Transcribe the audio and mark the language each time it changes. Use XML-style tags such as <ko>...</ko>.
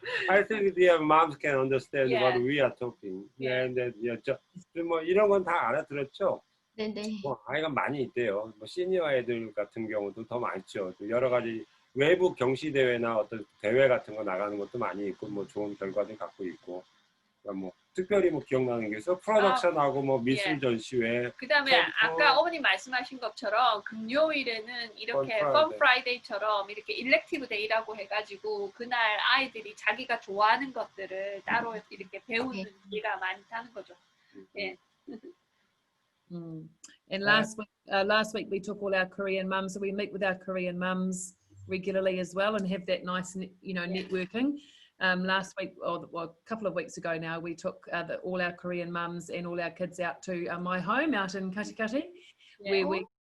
<en>I think the moms can understand what we are talking.</en> <ko>And 뭐 이런 건 다 알아들었죠? 네네. 뭐 아이가 많이 있대요. 뭐 시니어 애들 같은 경우도 더 많죠. 여러 가지 외부 경시 대회나 어떤 대회 같은 거 나가는 것도 많이 있고, 뭐 좋은 결과도 갖고 있고. 뭐 특별히 뭐 기억나는 게 있어. 프로덕션하고 뭐 미술 전시회. 그다음에 아까 어머님 말씀하신 것처럼 금요일에는 이렇게 펀 프라이데이처럼 이렇게 일렉티브 데이라고 해가지고 그날 아이들이 자기가 좋아하는 것들을 따로 이렇게 배우는 기회가 많다는 거죠. 예.</ko> <en>And last week we took all our Korean mums, so we meet with our Korean mums regularly as well and have that nice, you know, networking. Last week, or a couple of weeks ago now, we took all our Korean mums and all our kids out to my home out in Katikati, where we</en>